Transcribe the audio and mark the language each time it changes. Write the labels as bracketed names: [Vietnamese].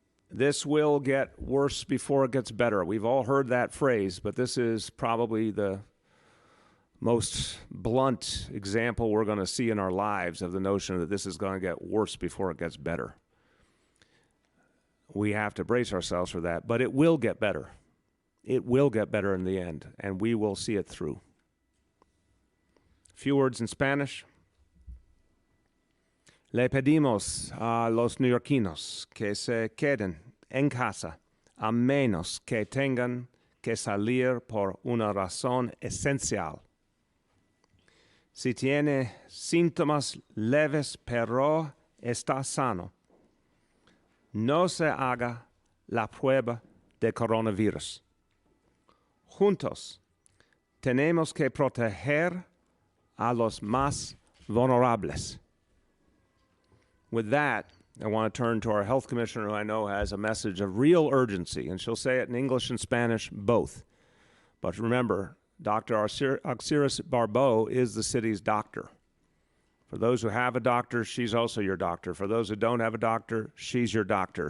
[English] This will get worse before it gets better. We've all heard that phrase, but this is probably the most blunt example we're going to see in our lives of the notion that this is going to get worse before it gets better. we have to brace ourselves for that, but it will get better. It will get better in the end, and we will see it through. A few words in Spanish. [Spanish] Le pedimos a los neoyorquinos que se queden en casa, a menos que tengan que salir por una razón esencial. Si tiene síntomas leves pero está sano, no se haga la prueba de coronavirus. Juntos tenemos que proteger a los más vulnerables. [English] With that, I want to turn to our health commissioner, who I know has a message of real urgency, and she'll say it in English and Spanish, both. But remember, Dr. Alciras Barbeau is the city's doctor. For those who have a doctor, she's also your doctor. For those who don't have a doctor, she's your doctor.